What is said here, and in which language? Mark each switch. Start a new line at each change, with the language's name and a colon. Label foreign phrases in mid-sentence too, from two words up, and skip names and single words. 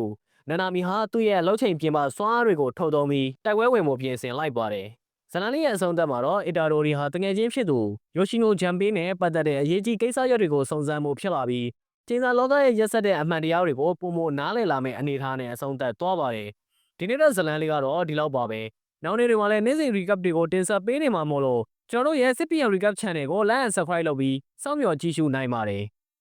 Burmese: နာနာမီဟာသူ့ရဲ့လှုပ်ချိန်ပြင်ပစွမ်းအားတွေကိုထုတ်သုံးပြီးတိုက်ပွဲဝင်မှုပြင်ဆင်လိုက်ပါတယ်။ဇလန်လေးရဲ့အဆုံးသတ်မှာတော့အီတာဒိုရီဟာတငယ်ချင်းဖြစ်သူယိုရှိနိုဂျမ်ပေးနဲ့ပတ်သက်တဲ့အရေးကြီးကိစ္စရပ်တွေကိုစုံစမ်းမှုဖြစ်လာပြီးကျင်းစာလောကရဲ့ရက်ဆက်တဲ့အမှန်တရားတွေကိုပုံမနားလည်လာမယ့်အနေအထားနဲ့အဆုံးသတ်သွားပါတယ်။ဒီနေ့တဲ့ဇလန်လေးကတော့ဒီလောက်ပါပဲ။နောက်နေ့တွေမှာလည်းနေ့စဉ် recap တွေကိုတင်ဆက်ပေးနေမှာမို့လို့ကျွန်တော်တို့ရဲ့ CPN Recap Channel ကို
English: like and subscribe
Burmese: လုပ်ပြီးစောင့်မျှော်ကြည့်ရှုနိုင်ပါတယ်။